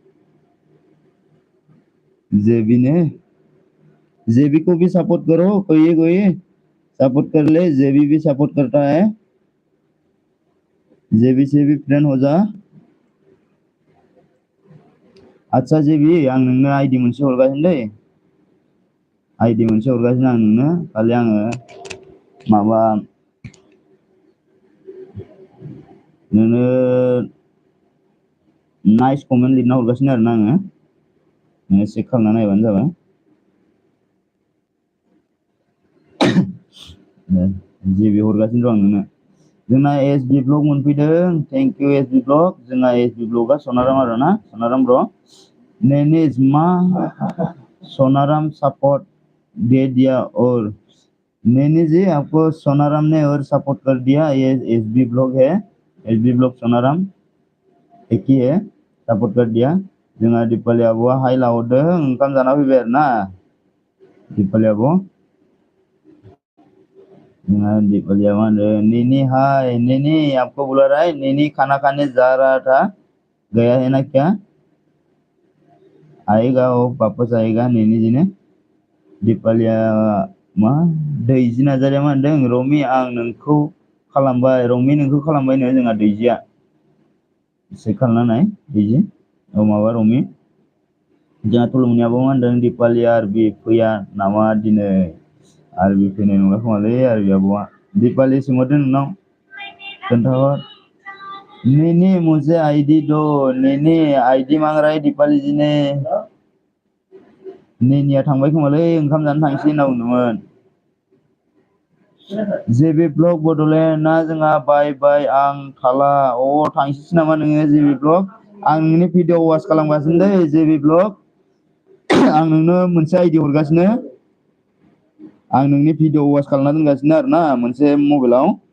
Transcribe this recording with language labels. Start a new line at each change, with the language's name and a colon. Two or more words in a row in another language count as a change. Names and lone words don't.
Hindi: जेबी को भी सपोर्ट करो कोई सपोर्ट कर ले जेबी भी सपोर्ट करता है जेबी से भी फ्रेंड हो जा अच्छा जेबी
Bodo: आं नोंनो आईडी मोनसे हरगासिनो दै आईडी मोनसे हरगासिनो आं नोंनो खालि आङो माबा नोंनो नाइस कमेन्ट लिरना हरगासिनो आरोना आङो नोङो चेक खालामना नायबानो जाबाय जेबी हरगासिनो दं आं नोंनो जोंना एसबी ब्लग मोनफैदों
English: thank you
Bodo: एसबी ब्लग जोंना एसबी ब्लगा सनाराम आरोना सनाराम ब्र नेनिज मा सोनाराम
Hindi: सपोर्ट दे दिया और नैनी जी आपको सोनाराम ने और सपोर्ट कर दिया
Bodo: ये एसबी ब्लॉग है एसबी ब्लॉग सोनाराम एक ही है सपोर्ट कर दिया जोंहा दिपाली आब'आ हाय लाहरदों ओंखाम जाना फैबाय आरोना दिपाली आब'
Hindi: दीपाली नैनी हाय नैनी आपको बुला रहा है नैनी खाना खाने जा रहा था गया है ना क्या आएगा वो वापस आएगा नैनी जी ने
Bodo: दीपालिया मा दैजि नार्जारिया मा होनदों रमि आं नोंखौ खालामबाय रमि नोंखौ खालामबायनो जोंहा दैजिया चेक खालामना नाय दैजि माबा रमि जोंहा तुलुमनियाबो मा होनदों दीपाली आरबि फैया नामा दिनै आरबि फैनाय नंला खोमालै आरबि आब'आ दीपाली सोंहरदों नोंनाव खोन्थाहर
Hindi: नैनी मुझे आईडी दो नैनी आईडी मांग रहा है दीपाली जी ने
Bodo: नेनिया थांबाय खोमालै ओंखाम जानो थांसै होनना बुंदोंमोन। जेबि ब्लग बड'लेण्डआ जोंहा बाय आं थाला। थांसैसो नामा नोङो जेबि ब्लग? आं नोंनि भिडिअ वाच खालामगासिनो दै जेबि ब्लग। आं नोंनो मोनसे आइडि हरगासिनो। आं नोंनि भिडिअ वाच खालामना दोनगासिनो आरोना मोनसे मबाइलाव।